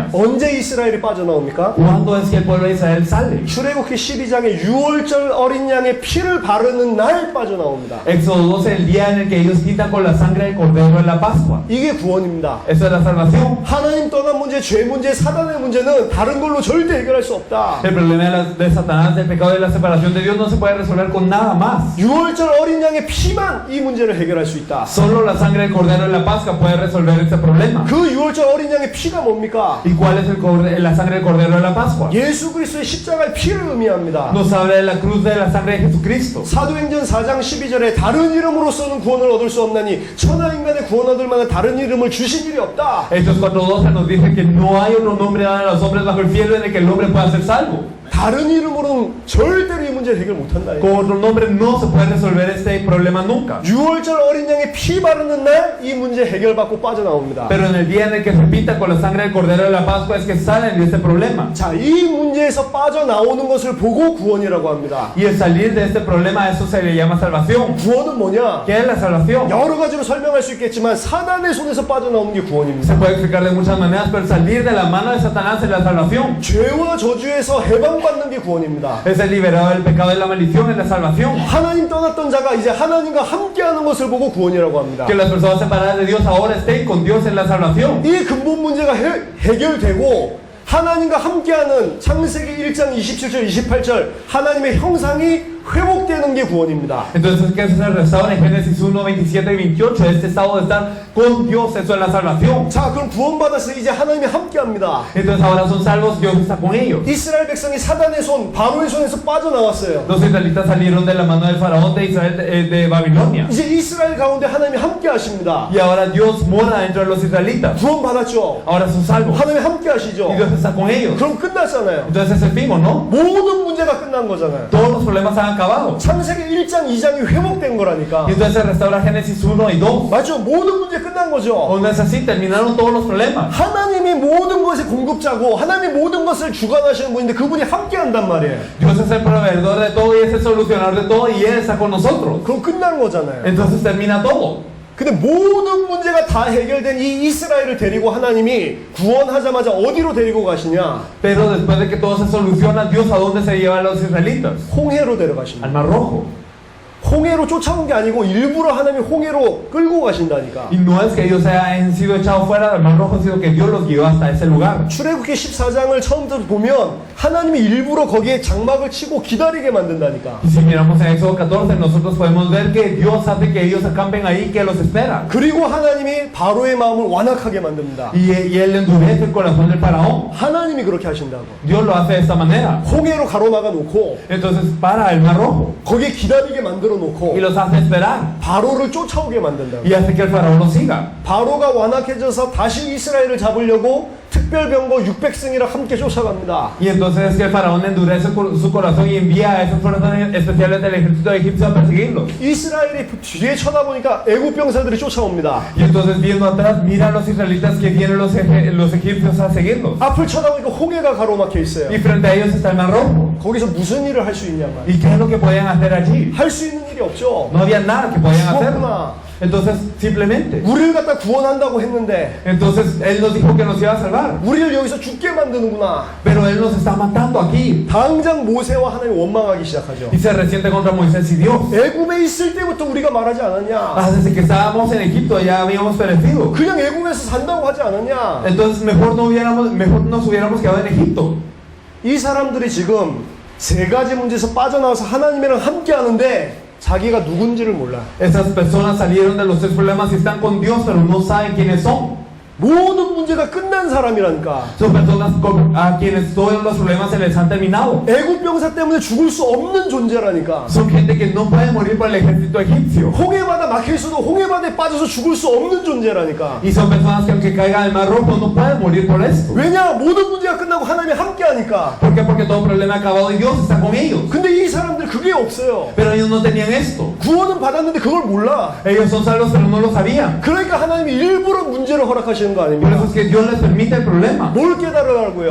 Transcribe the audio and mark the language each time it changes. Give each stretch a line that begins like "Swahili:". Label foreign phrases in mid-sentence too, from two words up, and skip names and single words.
Korean: 언제 이스라엘이 빠져나옵니까?
Spanish: ¿Cuándo es que el pueblo de Israel sale?
Korean: 출애굽기 12장에 6월절 어린 양의 피를 바르는 날 빠져나옵니다.
Spanish: Éxodo 12, el día en el que ellos quitan con la sangre del cordero en la Pascua.
Korean: 이게 구원입니다.
Spanish: Eso es la salvación.
Korean: 하나님 떠난 문제, 죄 문제, 사단의 문제는 다른 걸로 절대 해결할 수 없다.
Spanish: El problema de Satanás, del pecado y la separación de Dios no se puede resolver con nada más.
Korean: 6월절 어린 양의 피만 이 문제를 해결할 수 있다.
Spanish: Solo la sangre del cordero en la Pascua puede resolver este problema.
Korean: 그 6월절 어린 양의 피가 뭡니까?
Spanish: ¿Y cuál es la sangre del cordero en la Pascua?
Korean: 예수 그리스도의 십자가의 피를 의미합니다.
Spanish: Nos habla de la cruz de la sangre de Jesucristo.
Korean: 사도행전 4장 12절에 다른 이름으로서는 구원을 얻을 수 없나니 천하 인간의 구원 얻을 만한 다른 이름을 주신 일이 없다.
Spanish: Hechos 4:12 nos dice que no hay otro nombre dado a los hombres bajo el cielo en el que el hombre pueda ser salvo.
Korean: 다른 이름으로는 절대로 이 문제를 해결 못한다.
Spanish: Con otro nombre no se puede resolver este problema nunca.
Korean: 6월절 어린 양의 피 바르는 날 이 문제 해결받고 빠져나옵니다.
Spanish: Pero en el día en el que se repita con la sangre del cordero de la Pascua es que salen de este problema.
Korean: 자, 이 문제에서 빠져나오는 것을 보고 구원이라고 합니다.
Spanish: Y el salir de este problema, a eso se le llama salvación.
Korean: 구원은 뭐냐?
Spanish: ¿Qué es la salvación?
Korean: 여러 가지로 설명할 수 있겠지만 사단의 손에서 빠져나오는 게
Spanish: Se
Korean: 구원입니다.
Spanish: puede explicar de muchas maneras, pero salir de la mano de Satanás es la salvación.
Korean: 죄와 저주에서 해방받는 게 구원입니다.
Spanish: Es el liberado del pecado y la maldición, es la salvación.
Korean: 하나님 떠났던 자가 이제 하나님과 함께하는 것을 보고 구원이라고 합니다.
Spanish: Que las personas separadas de Dios ahora estén con Dios en la salvación.
Korean: 이 근본 문제가 해결되고 하나님과 함께하는 창세기 1장 27절 28절 하나님의 형상이 회복되는 게 구원입니다.
Spanish: Entonces, ¿qué se restaura en Génesis 1, 27 y 28? Este estado de estar con Dios, eso es la salvación.
Korean: 자, 그럼 구원받아서 이제 하나님이 함께합니다.
Spanish: Entonces ahora son salvos, Dios está con ellos.
Korean: 이스라엘 백성이 사단의 손, 바로의 손에서 빠져나왔어요.
Spanish: Los israelitas salieron de la mano del faraón de Israel de Babilonia.
Korean: 이제 이스라엘 가운데 하나님이 함께 하십니다.
Spanish: Y ahora Dios mora dentro de los israelitas.
Korean: 구원받았죠.
Spanish: Ahora son salvos.
Korean: 하나님이 함께 하시죠.
Spanish: Y Dios está con ellos.
Korean: 그럼 끝났잖아요.
Spanish: Entonces es el fin, ¿o no?
Korean: 모든 문제가 끝난 거잖아요.
Spanish: Todos los problemas han acabado.
Korean: 창세기 1장, 2장이 회복된 거라니까.
Spanish: Y entonces se restaura Génesis 1 y 2.
Korean: 맞죠? 모든 문제 끝난 거죠.
Spanish: Donde es así, terminaron todos los problemas.
Korean: 하나님이 모든 것의 공급자고 하나님이 모든 것을 주관하시는 분인데 그분이 함께 한단 말이에요.
Spanish: Dios es el proveedor de todo y es el solucionador de todo y Él está con nosotros.
Korean: 그럼 끝난 거잖아요.
Spanish: Entonces termina todo.
Korean: 근데 모든 문제가 다 해결된 이 이스라엘을 데리고 하나님이 구원하자마자 어디로 데리고 가시냐?
Spanish: Pero después de que todo se soluciona, Dios a dónde se lleva a los israelitas?
Korean: 홍해로 데려가십니다.
Spanish: Al Mar Rojo.
Korean: 홍해로 쫓아온 게 아니고 일부러 하나님이 홍해로 끌고 가신다니까.
Spanish: Y no es que ellos hayan sido echados fuera del Mar Rojo, sino que Dios los guió hasta ese lugar.
Korean: 출애굽기 14장을 처음부터 보면 하나님이 일부러 거기에 장막을 치고 기다리게 만든다니까.
Spanish: Y si miramos en Éxodo 14, nosotros podemos ver que Dios hace que ellos acampen ahí, que los espera.
Korean: 그리고 하나님이 바로의 마음을 완악하게 만듭니다.
Spanish: Y Él endurece el corazón del faraón.
Korean: 하나님이 그렇게 하신다고.
Spanish: Dios lo hace de esta manera.
Korean: 홍해로 가로막아 놓고
Spanish: Entonces para el Mar Rojo
Korean: 거기에 기다리게 만들어 놓고
Spanish: y los hace esperar.
Korean: 바로를 쫓아오게 만든다고.
Spanish: Y hace que el faraón los siga.
Korean: 바로가 완악해져서 다시 이스라엘을 잡으려고 특별병거 600승이랑 함께 쫓아갑니다.
Spanish: Y entonces es que el faraón endurece su corazón y envía a esos fuerzas especiales del ejército egipcio a perseguirlos.
Korean: 이스라엘이 뒤에 쳐다보니까 애국 병사들이 쫓아옵니다.
Spanish: Y entonces viendo atrás, mira a los israelitas que vienen los egipcios a seguirlos.
Korean: 앞을 쳐다보니까 홍해가 가로막혀 있어요.
Spanish: Y frente a ellos está el Mar Rojo.
Korean: 거기서 무슨 일을 할 수 있냐 말이에요.
Spanish: ¿Y qué es lo que podían hacer allí?
Korean: 할 수 있는 일이 없죠.
Spanish: No había nada que podían hacer.
Korean: 죽었구나.
Spanish: Entonces, simplemente.
Korean: 우리를 갖다 구원한다고 했는데
Spanish: Entonces, Él nos dijo que nos iba a salvar.
Korean: 우리를 여기서 죽게 만드는구나.
Spanish: Pero Él nos está matando aquí.
Korean: 당장 모세와 하나님 원망하기 시작하죠.
Spanish: Y se resiente contra Moisés y Dios.
Korean: 애굽에 있을 때부터 우리가 말하지 않았냐.
Spanish: Desde que estábamos en Egipto ya habíamos perecido.
Korean: 그냥 애굽에서 산다고 하지 않았냐.
Spanish: Entonces, mejor nos hubiéramos quedado en Egipto.
Korean: 이 사람들이 지금 세 가지 문제에서 빠져나와서 하나님이랑 함께 하는데 자기가 누군지를 몰라.
Spanish: Esas personas salieron de los tres problemas y están con Dios, pero no saben quiénes son.
Korean: 모든 문제가 끝난 사람이라니까.
Spanish: Son personas a quienes todos los problemas se les han terminado.
Korean: 애굽 병사 때문에 죽을 수 없는 존재라니까.
Spanish: Son gente que no puede morir por el ejército egipcio.
Korean: 홍해바다 막혀 있어도 홍해바다에 빠져서 죽을 수 없는 존재라니까.
Spanish: Y son personas que aunque caigan al Mar Rojo no pueden morir por esto.
Korean: 왜냐? 모든 문제가 끝나고 하나님이 함께 하니까.
Spanish: ¿Por qué? Porque todo problema ha acabado y Dios está con ellos.
Korean: 근데 이 사람들 그게 없어요.
Spanish: Pero ellos no tenían esto.
Korean: 구원은 받았는데 그걸 몰라.
Spanish: Ellos son salvos pero no lo sabían.
Korean: 그러니까 하나님이 일부러 문제를 허락하시는 거
Spanish: Por
Korean: 아닙니까?
Spanish: eso es que Dios les permite el problema.
Korean: 뭘 깨달으라고요?